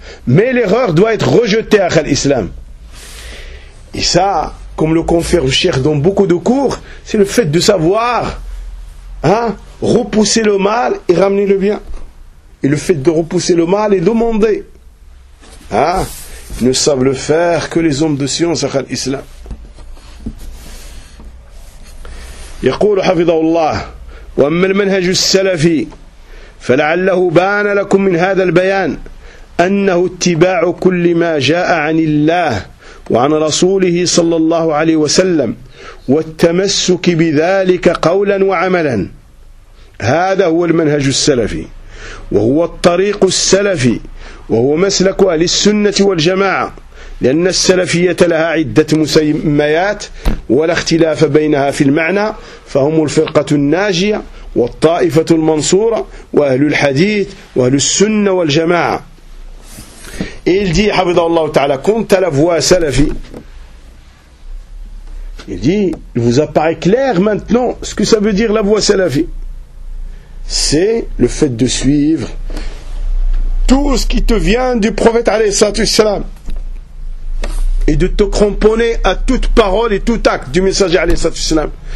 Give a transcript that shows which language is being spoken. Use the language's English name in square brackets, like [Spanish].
[French] Mais l'erreur doit être rejetée à l'islam. Et ça, comme le confère Cheikh dans beaucoup de cours, c'est le fait de savoir repousser le mal et ramener le bien. Et le fait de repousser le mal et demander. Ils ne savent le faire que les hommes de science à l'islam. [Arabic] يقول حفظه الله وأما المنهج السلفي فلعله بان لكم من هذا البيان أنه اتباع كل ما جاء عن الله وعن رسوله صلى الله عليه وسلم والتمسك بذلك قولا وعملا هذا هو المنهج السلفي وهو الطريق السلفي وهو مسلك أهل السنة والجماعة لأن السلفية لها عدة مسميات ولا اختلاف بينها في المعنى فهم الفرقة الناجية والطائفة المنصورة وأهل الحديث وأهل السنة والجماعة. [French] Et il dit, Habidallah Ta'ala, quant à la voie salafi, il dit, il vous apparaît clair maintenant ce que ça veut dire la voie salafi. C'est le fait de suivre tout ce qui te vient du prophète [Arabic] alayhi salatu wassalam [French] et de te cramponner à toute parole et tout acte du messager alayhi salatu wassalam.